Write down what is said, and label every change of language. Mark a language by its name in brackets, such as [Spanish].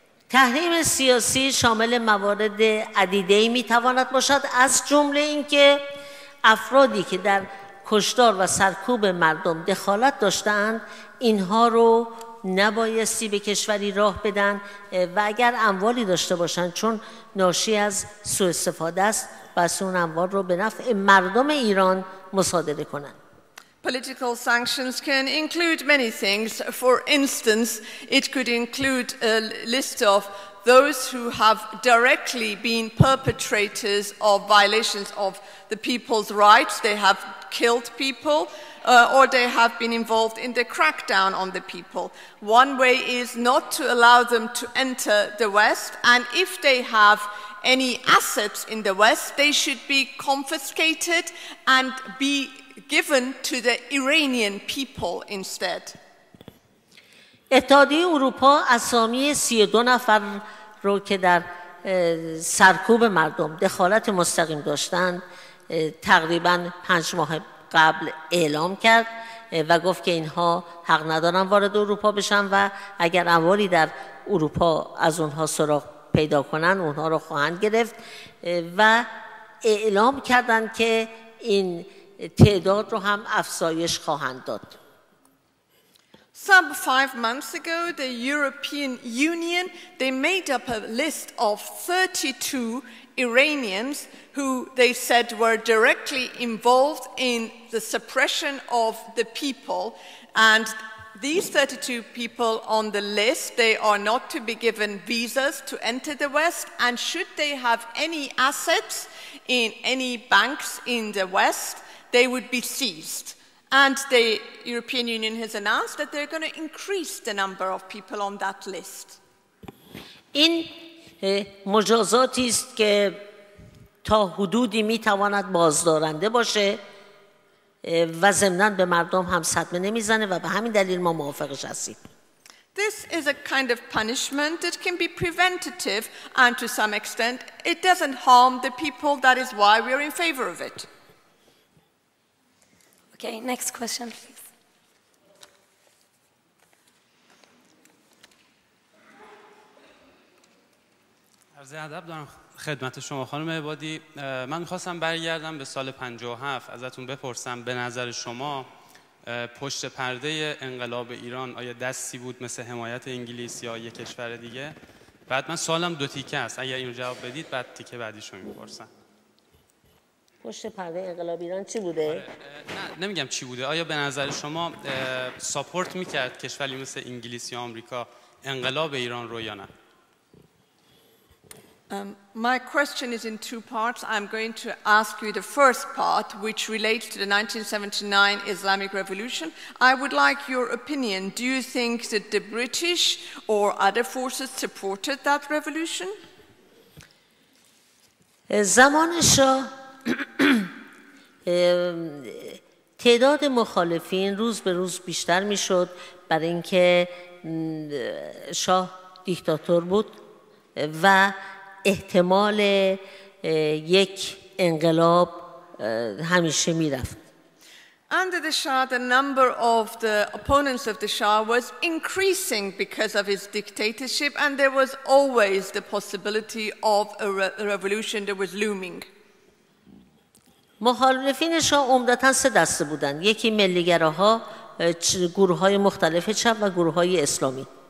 [Persian] تحریم سیاسی شامل موارد عدیده‌ای میتواند باشد، از جمله اینکه افرادی که در کشتار و سرکوب مردم دخالت داشتند اینها رو نبایستی به کشوری راه بدن و اگر اموالی داشته باشند چون ناشی از سوء استفاده است بس اون اموال رو به نفع مردم ایران مصادره کنند. [English] Political sanctions can include many things. For instance, it could include a list of those who have directly been perpetrators of violations of the people's rights. They have killed people or they have been involved in the crackdown on the people. One way is not to allow them to enter the West, and if they have any assets in the West, they should be confiscated and be given to the Iranian people instead. [Persian] اتحادیه اروپا اسامی 32 نفر رو که در سرکوب مردم دخالت مستقیم داشتند تقریباً 5 ماه قبل اعلام کرد و گفت که اینها حق ندارن وارد اروپا بشن و اگر اموالی در اروپا از اونها سراغ پیدا کنن اونها رو خواهند گرفت و اعلام کردند که این تعداد رو هم افزایش خواهند داد. [English] Some 5 months ago, the European Union, they made up a list of 32 Iranians who they said were directly involved in the suppression of the people. And these 32 people on the list, they are not to be given visas to enter the West. And should they have any assets in any banks in the West, they would be seized. And the European Union has announced that they're going to increase the number of people on that list. [Persian] این مجازاتی است که تا حدودی میتواند بازدارنده باشه و ضمناً به مردم هم صدمه نمیزنه و به همین دلیل ما موافقش هستیم. [English] This is a kind of punishment that can be preventative and to some extent it doesn't harm the people. That is why we are in favor of it. Okay, next question, please. [Persian] عرض ادب دارم خدمت شما خانم عبادی. من می‌خواستم برگردم به سال 57 ازتون بپرسم به نظر شما پشت پرده انقلاب ایران آیا دستی بود مثل حمایت انگلیس یا یک کشور دیگه؟ بعد من سوالم 2 تیکه است، اگر اینو جواب بدید بعد تیکه بعدیشو میپرسم. پشت پرده انقلاب ایران چی بوده؟ نه نمیگم چی بوده، آیا به نظر شما ساپورت میکرد کشوری مثل انگلیس یا آمریکا انقلاب ایران رو یا نه؟ [English] My question is in two parts. I'm going to ask you the first part, which relates to the 1979 Islamic Revolution. I would like your opinion. Do you think that the British or other forces supported that revolution? [Persian] زمان شاه تعداد مخالفین روز به روز بیشتر میشد، برای اینکه شاه دیکتاتور بود و احتمال یک انقلاب همیشه میرفت. [English] Under the Shah, the number of the opponents of the Shah was increasing because of his dictatorship, and there was always the possibility of a revolution that was looming. [Persian] مخالفین شاه عمدتاً سه دسته بودند. یکی ملیگراها، گروه‌های مختلف چپ و گروه‌های اسلامی.